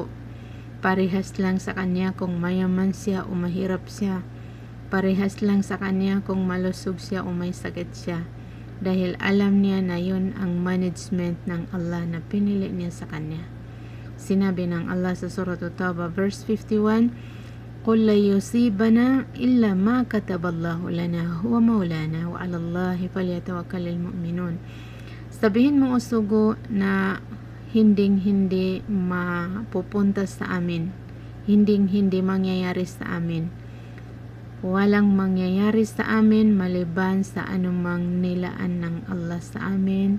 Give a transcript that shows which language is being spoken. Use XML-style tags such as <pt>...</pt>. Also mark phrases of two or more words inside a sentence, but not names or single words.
<tl>Parehas lang sa kanya kung mayaman siya o mahirap siya. Parehas lang sa kanya kung malusog siya o may sakit siya. Dahil alam niya na yun ang management ng Allah na pinili niya sa kanya. Sinabi ng Allah sa Surah At-Tawbah verse 51,</tl> <ar>قُلْ لَا يُصِيبَنَا إِلَّا مَا كَتَبَ اللَّهُ لَنَا هُوَ مَوْلَانَا وَعَلَى اللَّهِ فَلْيَتَوَكَّلِ الْمُؤْمِنُونَ.</ar> <tl>Sabihin mo, o sugo, na hinding-hindi mapupunta sa amin, hinding-hindi mangyayari sa amin. Walang mangyayari sa amin maliban sa anumang nilaan ng Allah sa amin.</tl>